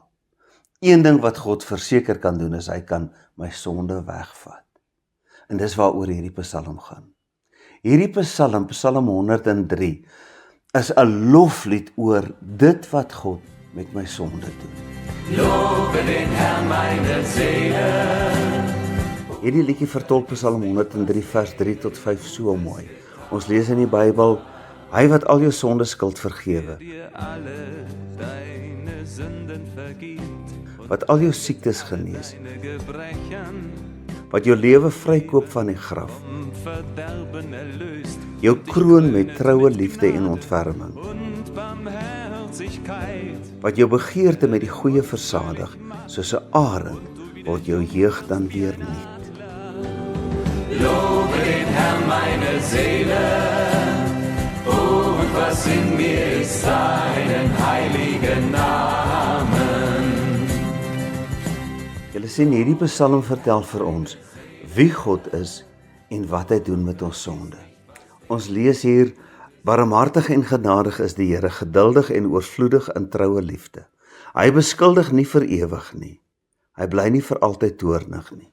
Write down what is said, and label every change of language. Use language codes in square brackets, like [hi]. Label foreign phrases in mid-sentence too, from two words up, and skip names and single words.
[af] Een ding wat God verseker kan doen is, hy kan my sonde wegvat. En dis waaroor hierdie Psalm gaan. Hierdie Psalm, Psalm 103, is 'n loflied oor dit wat God met my sonde doen. [de] Lobe den Herrn meine Seele. [af] Hierdie liedjie vertolk Psalm 103 vers 3 tot 5 so mooi. Ons lees in die Bybel, hy wat al jou sonde skuld vergewe, [de] Dir alle deine Sünden vergibt, [af] wat al jou siektes genees, [de] deine Gebrechen [af] wat jou lewe vrykoop van die graf, [de] vom Verderben erlöst, [af] jou kroon met troue liefde en ontferming, [de] und Barmherzigkeit. [af] wat jou begeerte met die goeie versadig, soos 'n arend word jou jeug dan weer nuut. [de] Lobe den Herrn meine Seele, und was in mir ist seinen heiligen Namen. [af] Julle sien, hierdie Psalm vertel vir ons wie God is en wat hy doen met ons sonde. Ons lees hier, barmhartig en genadig is die Here, geduldig en oorvloedig in troue liefde. Hy beskuldig nie vir ewig nie. Hy bly nie vir altyd toornig nie.